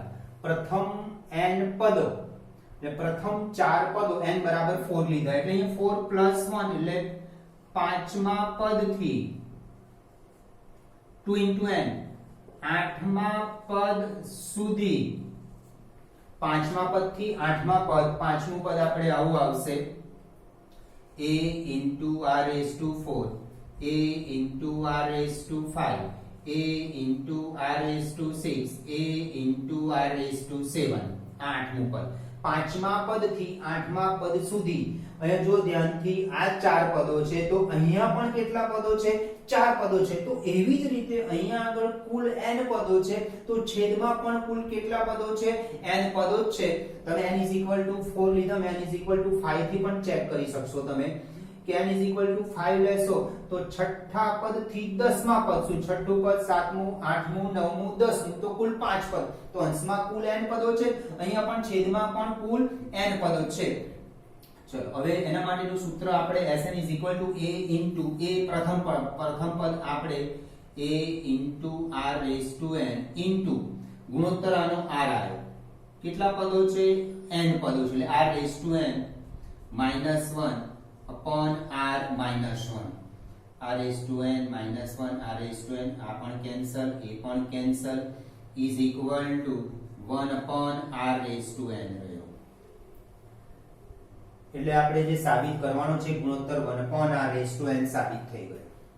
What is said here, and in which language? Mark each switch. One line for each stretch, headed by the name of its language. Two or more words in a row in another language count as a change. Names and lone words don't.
Gujarati: પ્રથમ n પદો એટલે પ્રથમ 4 પદો n બરાબર 4 લીધા એટલે અહીંયા 4+1 એટલે પાંચમા પદથી
English: 2 into n
Gujarati: આઠમા પદ સુધી પાંચમા પદથી આઠમા પદ પાંચમું પદ આપણે આવું આવશે
English: a into r raised to 4 a into r raised to 5 a into r raised to 6 a into r raised to 7
Gujarati: આઠમું પદ. પાંચમા પદથી આઠમા પદ સુધી અહીંયા જો ધ્યાનથી આ 4 પદો છે તો અહીંયા પણ કેટલા પદો છે 4 પદો છે. તો એવી જ રીતે અહીંયા આગળ કુલ n પદો છે તો છેદમાં પણ કુલ કેટલા પદો છે n પદો જ છે. તમે n 4 લીધા n 5 થી પણ ચેક કરી શકશો તમે કે n 5 લેશો તો છઠ્ઠા પદ થી 10મા પદ સુધી છઠ્ઠું પદ 7મું 8મું 9મું 10મું તો કુલ 5 પદ. તો અંશમાં કુલ n પદો છે, અહીંયા પણ છેદમાં પણ કુલ n પદો છે. ચલો હવે એના માટેનું સૂત્ર આપણે Sn a પ્રથમ પદ આપણે
English: a r raised to n into
Gujarati: ગુણોત્તર આનો r આવ્યો. કેટલા પદો છે n પદો છે એટલે
English: r raised to n -1 upon r minus 1 r raised to n minus 1 r raised to n
Gujarati: આ પણ કેન્સલ એ પણ કેન્સલ
English: is equal to 1 upon r raised to n
Gujarati: રહ્યો. એટલે આપણે જે સાબિત કરવાનો છે ગુણોત્તર
English: 1 upon r raised to n
Gujarati: સાબિત થઈ ગયો.